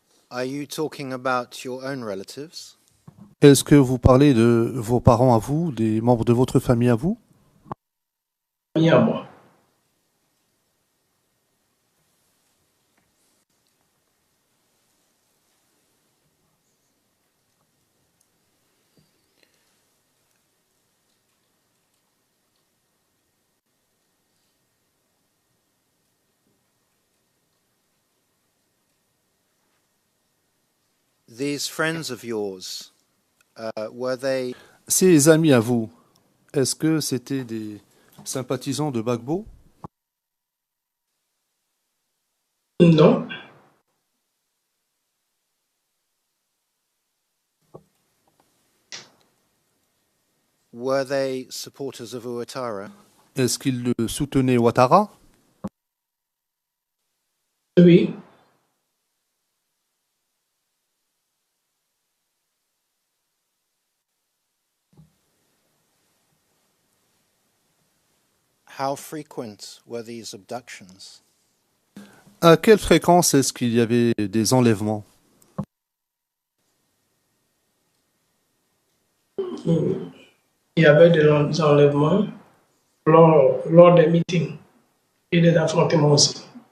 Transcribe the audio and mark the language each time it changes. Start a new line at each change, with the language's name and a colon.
English: Are you talking about your own relatives?
French: Est-ce que vous parlez de vos parents à vous, des membres de votre famille à vous? Ni à moi.
English: These friends of yours, were they
French: Ces amis à vous, est-ce que c'était des sympathisants de Gbagbo? Non,
English: were they supporters of Ouattara?
French: Est-ce qu'ils le soutenaient Ouattara? Oui,
English: How frequent were these abductions?
French: À quelle fréquence est-ce qu'il y avait des enlèvements? il y avait des enlèvements lors des meetings et des affrontements aussi.